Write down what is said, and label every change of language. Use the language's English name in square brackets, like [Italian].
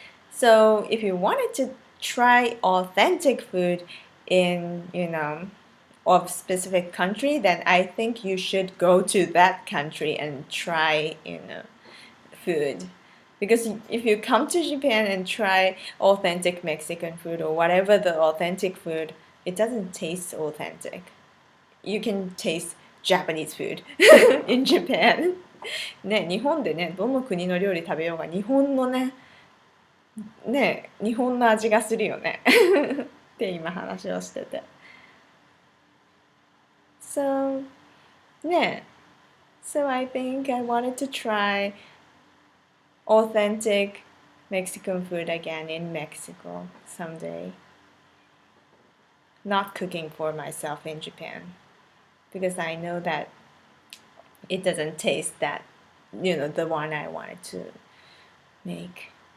[English] So if you wanted to try authentic food in of specific country, then I think you should go to that country and try food. Because if you come to Japan and try authentic Mexican food or whatever the authentic food, it doesn't taste authentic. You can taste Japanese food in Japan. [Japanese] ね、日本でね、どの国の料理食べようが日本の日本の味がするよねって今話をしてて。 [English] So, so I think I wanted to try authentic Mexican food again in Mexico someday. Not cooking for myself in Japan because I know that it doesn't taste that, the one I wanted to make.